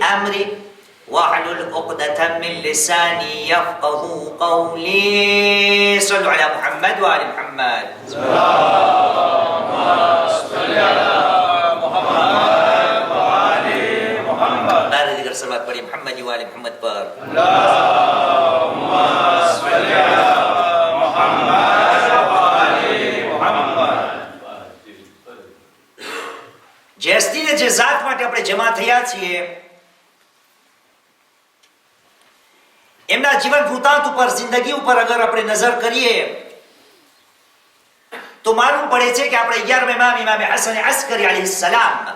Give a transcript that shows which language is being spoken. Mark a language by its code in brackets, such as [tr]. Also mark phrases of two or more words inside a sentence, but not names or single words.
[ar] أمري واحلل عقدة من لساني يفقه قولي صلوا على محمد وآل محمد اللهم صل على محمد وآل محمد [ur] بعد ذكر صلوات پڑھی محمد وآل محمد پر [gu] જે હસ્તીને જે જાત માટે આપણે જમા થયા છીએ એમના જીવન વૃતાંત ઉપર જિંદગી ઉપર અગર આપણે નજર કરીએ તો માલુમ પડે છે કે આપણે 11મા ઇમામ ઇમામ હસન અસ્કરી અલૈહિસ સલામ